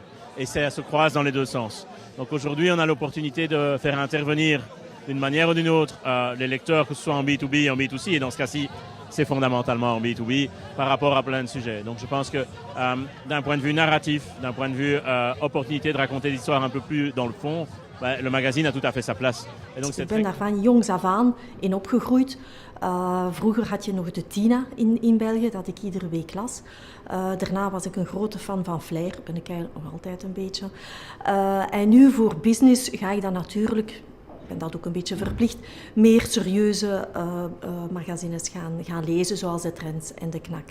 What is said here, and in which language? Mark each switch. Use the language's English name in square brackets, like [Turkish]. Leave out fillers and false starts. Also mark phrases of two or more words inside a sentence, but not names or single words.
[French] Et ça se croise dans les deux sens. Donc aujourd'hui, on a l'opportunité de faire intervenir d'une manière ou d'une autre les lecteurs, que ce soit en B2B, en B2C. Et dans ce cas-ci, c'est fondamentalement en B2B par rapport à plein de sujets. Donc je pense que d'un point de vue narratif, d'un point de vue opportunité de raconter l'histoire un peu plus dans le fond, le magazine a tout à fait sa place. Et donc, [Dutch] ik ben daar van jongs af aan in opgegroeid. Vroeger had je nog de Tina in België, dat ik iedere week las. Daarna was ik een grote fan van Flair, ben ik eigenlijk nog altijd een beetje. En nu voor business ga ik dan natuurlijk, ik ben dat ook een beetje verplicht, meer serieuze magazines gaan lezen, zoals de Trends en de Knak.